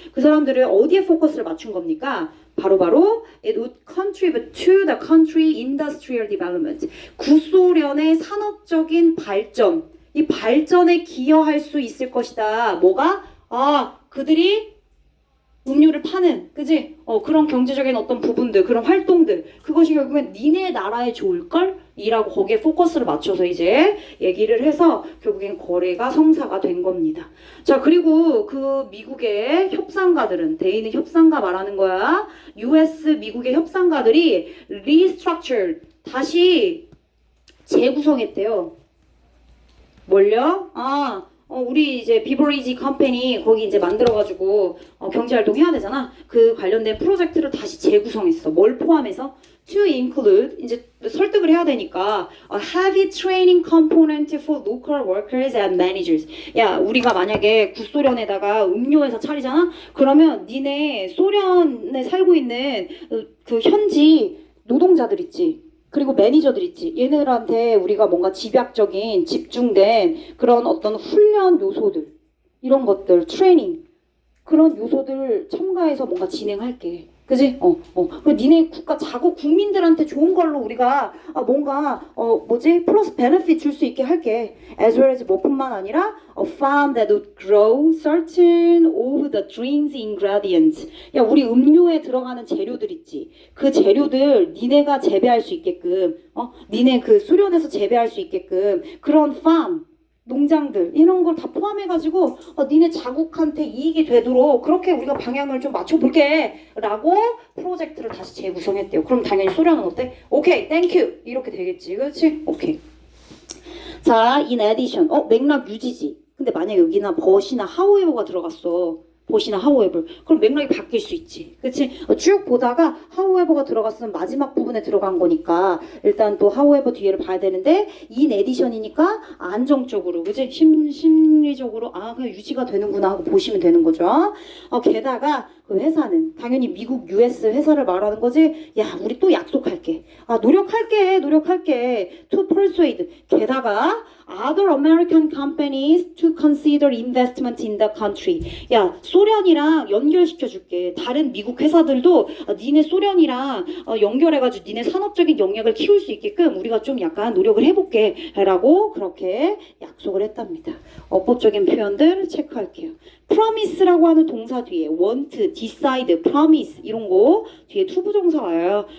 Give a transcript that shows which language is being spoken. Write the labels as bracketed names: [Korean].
[Korean] 그 사람들을 어디에 포커스를 맞춘 겁니까? 바로 [English] it would contribute to the country industrial development. [Korean] 구소련의 산업적인 발전, 이 발전에 기여할 수 있을 것이다. 뭐가? 그들이 음료를 파는, 그지? 그런 경제적인 어떤 부분들, 그런 활동들, 그것이 결국엔 니네 나라에 좋을걸? 이라고 거기에 포커스를 맞춰서 이제 얘기를 해서 결국엔 거래가 성사가 된 겁니다. 자, 그리고 그 미국의 협상가들은, 돼 있는 협상가 말하는 거야. US 미국의 협상가들이 restructured, 다시 재구성했대요. 뭘요? 우리 이제 비버리지 컴퍼니 거기 이제 만들어가지고 경제활동 해야 되잖아. 그 관련된 프로젝트를 다시 재구성했어. 뭘 포함해서? [English] To include [Korean] 이제 설득을 해야 되니까 [English] a heavy training component for local workers and managers. [Korean] 야, 우리가 만약에 구소련에다가 음료회사 차리잖아. 그러면 니네 소련에 살고 있는 그 현지 노동자들 있지. 그리고 매니저들 있지. 얘네들한테 우리가 뭔가 집약적인 집중된 그런 어떤 훈련 요소들 이런 것들 트레이닝 그런 요소들 첨가해서 뭔가 진행할게. 그지? 그 니네 국가 자국 국민들한테 좋은 걸로 우리가 뭔가 플러스 베네핏 줄 수 있게 할게. [English] As well as [Korean] 뭐뿐만 아니라 [English] a farm that would grow certain of the drinks ingredients. [Korean] 야, 우리 음료에 들어가는 재료들 있지. 그 재료들 니네가 재배할 수 있게끔, 니네 그 수련해서 재배할 수 있게끔 그런 farm 농장들 이런 걸 다 포함해가지고 니네 자국한테 이익이 되도록 그렇게 우리가 방향을 좀 맞춰볼게 라고 프로젝트를 다시 재구성했대요. 그럼 당연히 소련은 어때? 오케이, 땡큐 이렇게 되겠지. 그렇지? 오케이. 자, [English] in addition [Korean] 맥락 유지지. 근데 만약에 여기나 but이나 however가 들어갔어. but이나 however. 그럼 맥락이 바뀔 수 있지. 그치? 쭉 보다가 however가 들어갔으면 마지막 부분에 들어간 거니까 일단 또 however 뒤에를 봐야 되는데 in addition이니까 안정적으로 그치? 심리적으로 그냥 유지가 되는구나 하고 보시면 되는 거죠. 게다가 그 회사는 당연히 미국 US 회사를 말하는 거지. 야, 우리 또 약속할게. 노력할게. [English] To persuade. [Korean] 게다가 [English] other American companies to consider investment in the country. [Korean] 야, 소련이랑 연결시켜줄게. 다른 미국 회사들도 니네 소련이랑 연결해가지고 니네 산업적인 영역을 키울 수 있게끔 우리가 좀 약간 노력을 해볼게 라고 그렇게 약속을 했답니다. 어법적인 표현들 체크할게요. promise라고 하는 동사 뒤에 want, decide, promise 이런 거 뒤에 투부정사 와요.